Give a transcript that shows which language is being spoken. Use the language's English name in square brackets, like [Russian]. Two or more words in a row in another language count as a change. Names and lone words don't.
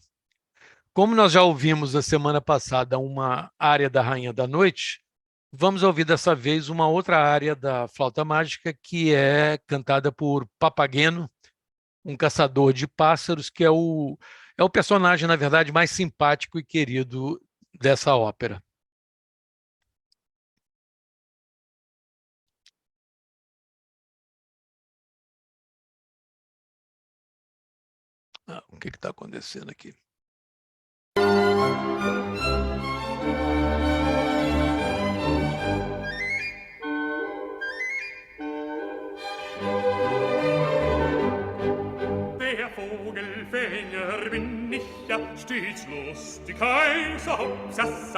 [Portuguese] Como nós já ouvimos a semana passada uma área da Rainha da Noite, vamos ouvir dessa vez uma outra área da Flauta Mágica, que é cantada por Papageno, um caçador de pássaros, que é o personagem, na verdade, mais simpático e querido dessa ópera. O que está acontecendo aqui? [German] Der Vogelfänger bin ich ja stets lustig, heißer Hopsassa.